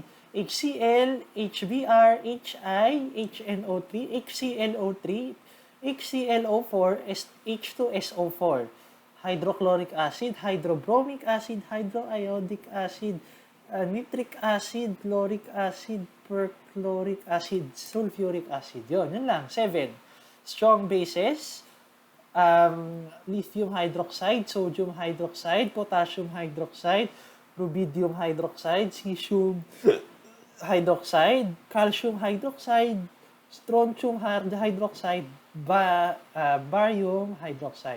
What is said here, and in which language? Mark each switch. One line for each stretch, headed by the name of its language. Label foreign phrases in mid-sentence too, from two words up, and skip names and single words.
English: HCl, HBr, HI, HNO3, HClO3, HClO4, H2SO4. Hydrochloric acid, hydrobromic acid, hydroiodic acid, nitric acid, chloric acid, perchloric acid, sulfuric acid.
Filipino: Yun lang. 7.
English: Strong bases, lithium hydroxide, sodium hydroxide, potassium hydroxide, rubidium hydroxide, cesium hydroxide, calcium hydroxide, strontium hydroxide, barium hydroxide.